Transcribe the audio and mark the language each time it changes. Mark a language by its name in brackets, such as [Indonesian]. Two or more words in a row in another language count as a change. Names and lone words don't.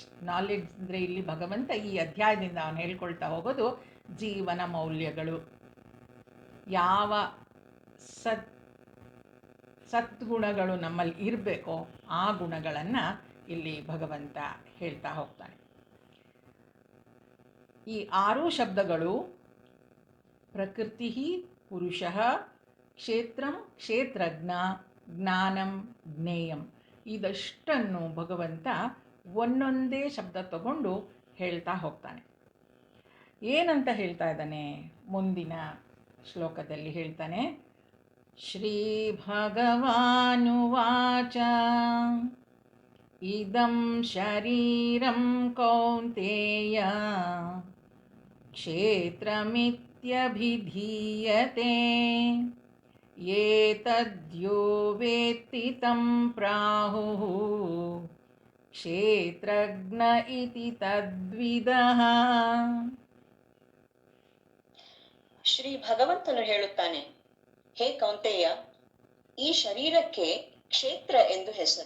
[Kannada] ನಾಲೆಡ್ಜ್ ಅಂದರೆ ಇಲ್ಲಿ ಭಗವಂತ ಈ ಅಧ್ಯಾಯದಿಂದ ಅವನು ಹೇಳ್ಕೊಳ್ತಾ ಹೋಗೋದು ಜೀವನ ಮೌಲ್ಯಗಳು. ಯಾವ ಸದ್ಗುಣಗಳು ನಮ್ಮಲ್ಲಿ ಇರಬೇಕೋ ಆ ಗುಣಗಳನ್ನು ಇಲ್ಲಿ ಭಗವಂತ ಹೇಳ್ತಾ ಹೋಗ್ತಾನೆ. ಈ 6 ಶಬ್ದಗಳು [Sanskrit] ಪ್ರಕೃತಿ ಪುರುಷಃ ಕ್ಷೇತ್ರಂ ಕ್ಷೇತ್ರಜ್ಞ ಜ್ಞಾನಂ ಜ್ಞೇಯಂ [Kannada] ಇದಷ್ಟನ್ನು ಭಗವಂತ ಒಂದೊಂದೇ ಶಬ್ದ ತಗೊಂಡು ಹೇಳ್ತಾ ಹೋಗ್ತಾನೆ. ಏನಂತ ಹೇಳ್ತಾ ಇದ್ದಾನೆ ಮುಂದಿನ ಶ್ಲೋಕದಲ್ಲಿ ಹೇಳ್ತಾನೆ, [Sanskrit] ಶ್ರೀ ಭಗವಾನುವಾಚ ಇದಂ ಶರೀರಂ ಕೌಂತೇಯ ಕ್ಷೇತ್ರಮಿತ್ಯಭಿಧೀಯತೆ ಏತದ್ಯೋ ವೇತ್ತಿ ತಂ ಪ್ರಾಹುಃ ಕ್ಷೇತ್ರಜ್ಞ ಇತಿ ತದ್ವಿದಃ. [Kannada] ಶ್ರೀ ಭಗವಂತನು ಹೇಳುತ್ತಾನೆ, ಹೇ ಕೌಂತೆಯ, ಈ ಶರೀರಕ್ಕೆ ಕ್ಷೇತ್ರ ಎಂದು ಹೆಸರು.